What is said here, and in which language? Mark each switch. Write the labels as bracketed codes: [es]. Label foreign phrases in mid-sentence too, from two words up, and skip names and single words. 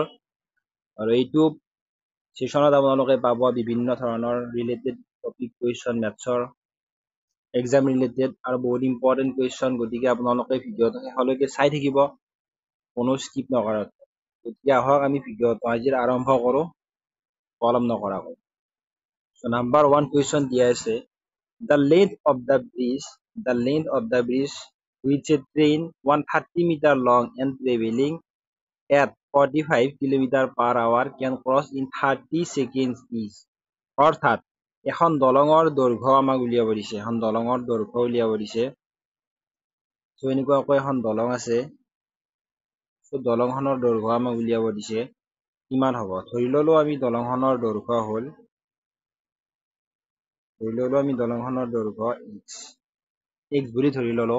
[as] আৰু এইটো ছেশ্যনত আপোনালোকে পাব বিভিন্ন ধৰণৰ [en] related topic question, [as] মেথছৰ [en] exam related [as] আৰু বহুত [en] important question. [as] গতিকে আপোনালোকে ভিডিঅ'টো শেষলৈকে চাই থাকিব, কোনো স্কিপ নকৰাকৈ। গতিকে আহক আমি ভিডিঅ'টো আজি আৰম্ভ কৰোঁ কলম নকৰাকৈ। [en] So number 1 question [as] দিয়া আছে, [en] the length of the bridge which a train 130 meter long and traveling at 45 kilometer per hour can cross in 30 seconds is। [as] অৰ্থাৎ এখন দলঙৰ দৈৰ্ঘ্য আমাক উলিয়াব দিছে, so এনেকুৱাকৈ এখন দলং আছে, so দলংখনৰ দৈৰ্ঘ্য আমাক উলিয়াব দিছে কিমান হ'ব। ধৰি ললো আমি দলংখনৰ দৈৰ্ঘ্য x বুলি ধৰি ললো।